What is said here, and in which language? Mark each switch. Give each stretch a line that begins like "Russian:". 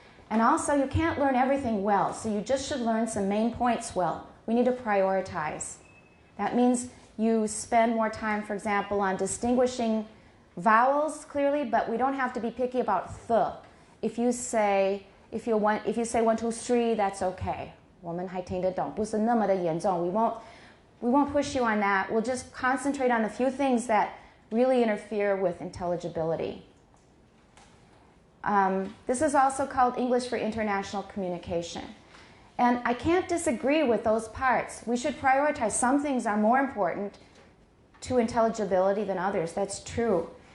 English: And also, you can't learn everything well, so you just should learn some main points well. We need to prioritize. That means you spend more time, for example, on distinguishing vowels clearly, but we don't have to be picky about th. If you say 1, 2, 3, that's okay.
Chinese: 我们还听得懂，不是那么的严重.
English: We won't push you on that. We'll just concentrate on the few things that really interfere with intelligibility. This is also called English for International Communication. And I can't disagree with those parts. We should prioritize. Some things are more important to intelligibility than others. That's true.